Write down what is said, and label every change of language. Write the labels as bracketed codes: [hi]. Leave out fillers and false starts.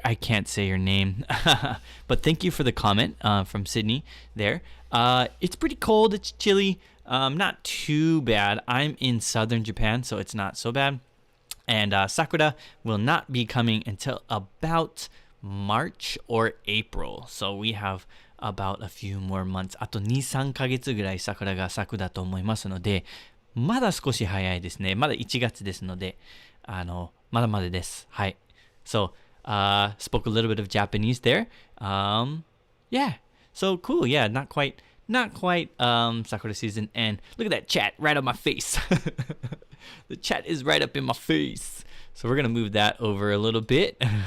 [en] I can't say your name. But thank you for the comment from Sydney there. It's pretty cold. It's chilly. Not too bad. I'm in southern Japan, so it's not so bad. And sakura will not be coming until about March or April. So we have about a few more months. [ja] あと2、3ヶ月ぐらい桜が咲くだと思いますので、まだ少し早いですね。まだ1月ですので、まだまだです。はい。 [en] So, spoke a little bit of Japanese there. Yeah. So cool. Yeah, not quite sakura season. And look at that chat right on my face. The chat is right up in my face. So we're going to move that over a little bit.